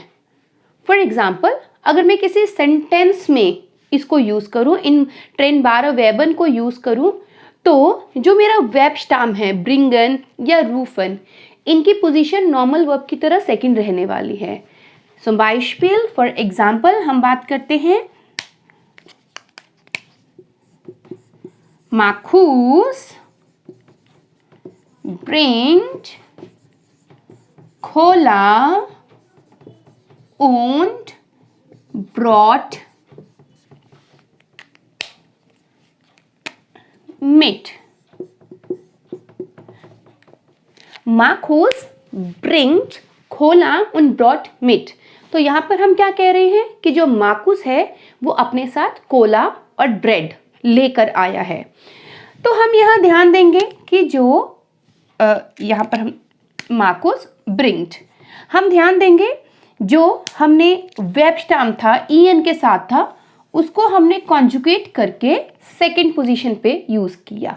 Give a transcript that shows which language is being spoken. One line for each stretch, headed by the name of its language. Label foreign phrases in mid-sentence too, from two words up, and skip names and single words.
Hindi: फॉर एग्जांपल, अगर मैं किसी सेंटेंस में इसको यूज़ करूँ, इन
German: trennbare Verben
Hindi: को यूज़ करूँ, तो जो मेरा वर्ब स्टाम है ब्रिंगन या रूफन, इनकी पोजीशन नॉर्मल वर्ब की तरह सेकंड रहने वाली है. सो बाइस्पिल,
English: for example
Hindi: हम बात करते हैं
German: Markus bringt Cola und brought mit. Markus bringt Cola und brought mit.
Hindi: तो यहाँ पर हम क्या कह रहे हैं कि जो मार्कुस है वो अपने साथ कोला और ब्रेड लेकर आया है. तो हम यहाँ ध्यान देंगे कि जो यहाँ पर हम मार्कुस ब्रिंग्ड, हम ध्यान देंगे जो हमने वर्ब स्टाम था ईएन के साथ था, उसको हमने कॉन्जुगेट करके सेकंड पोजीशन पे यूज़ किया.